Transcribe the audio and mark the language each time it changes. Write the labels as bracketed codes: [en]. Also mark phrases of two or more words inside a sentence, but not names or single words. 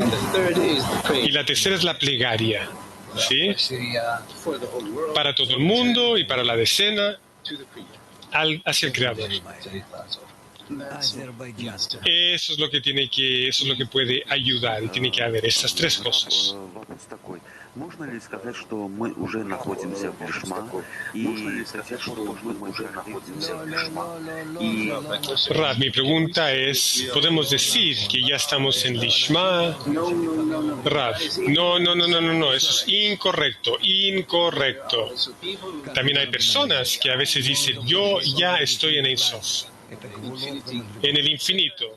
[es] Y la tercera es la plegaria, ¿sí? Para todo el mundo y para la decena, hacia el Creador. Eso es lo que eso es lo que puede ayudar, y tiene que haber estas tres cosas. [ru] Можно ли сказать, что мы уже находимся в Лишма, и сказать, что мы уже находимся в Лишма? [es] Rav, mi pregunta es, ¿podemos decir que ya estamos en Lishma? Rav, no, eso es incorrecto. También hay personas que a veces dicen, yo ya estoy en [he] Ein Sof. [es] en el infinito.